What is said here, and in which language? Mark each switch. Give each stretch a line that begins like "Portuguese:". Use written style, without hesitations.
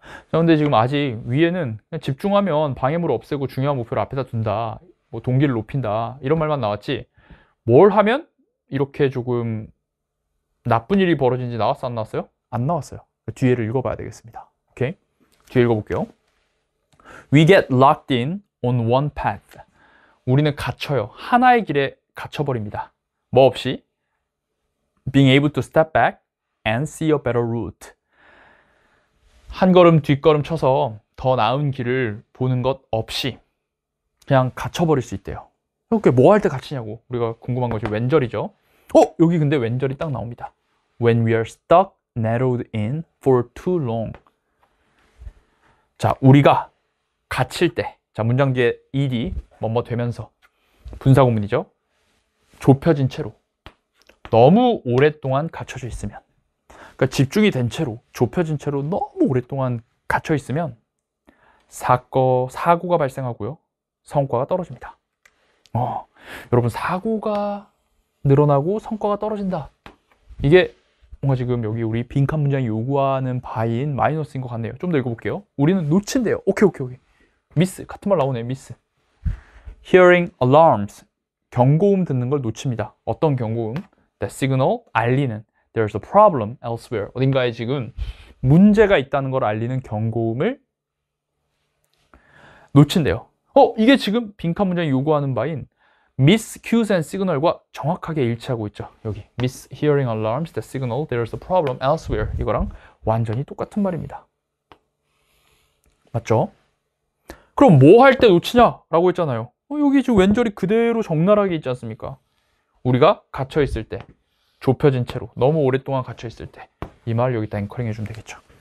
Korean: 자, 근데 지금 아직 위에는 그냥 집중하면 방해물을 없애고 중요한 목표를 앞에다 둔다, 뭐 동기를 높인다 이런 말만 나왔지 뭘 하면 이렇게 조금 나쁜 일이 벌어진지 나왔어, 안 나왔어요? 안 나왔어요. 뒤에를 읽어봐야 되겠습니다. 오케이? 뒤에 읽어볼게요.
English: We get locked in on one path.
Korean: 우리는 갇혀요. 하나의 길에 갇혀버립니다. 뭐 없이?
English: Being able to step back and see a better route.
Korean: 한 걸음 뒷걸음 쳐서 더 나은 길을 보는 것 없이 그냥 갇혀버릴 수 있대요. 이렇게 뭐 할 때 갇히냐고 우리가 궁금한 것이 왼절이죠. 여기 근데 왼절이 딱 나옵니다.
English: When we are stuck, narrowed in for too long.
Korean: 자, 우리가 갇힐 때, 자, 문장 뒤에 ed, 뭐뭐 되면서 분사구문이죠. 좁혀진 채로 너무 오랫동안 갇혀져 있으면, 그러니까 집중이 된 채로 좁혀진 채로 너무 오랫동안 갇혀 있으면 사고가 발생하고요. 성과가 떨어집니다. 여러분, 사고가 늘어나고 성과가 떨어진다. 이게 뭔가 지금 여기 우리 빈칸 문장이 요구하는 바인 마이너스인 것 같네요. 좀 더 읽어볼게요. 우리는 놓친대요. 오케이. 미스, 같은 말 나오네. 미스. Hearing alarms, 경고음 듣는 걸 놓칩니다. 어떤 경고음?
English: The signal, 알리는. There's a problem elsewhere.
Korean: 어딘가에 지금 문제가 있다는 걸 알리는 경고음을 놓친대요. 이게 지금 빈칸 문장이 요구하는 바인 miss cues and signal 과 정확하게 일치하고 있죠.
English: 여기 miss hearing alarms, the signal, there's a problem elsewhere.
Korean: 이거랑 완전히 똑같은 말입니다. 맞죠? 그럼 뭐 할 때 놓치냐라고 했잖아요. 여기 지금 왼절이 그대로 적나라하게 있지 않습니까? 우리가 갇혀 있을 때, 좁혀진 채로 너무 오랫동안 갇혀 있을 때, 이 말 여기다 앵커링 해주면 되겠죠.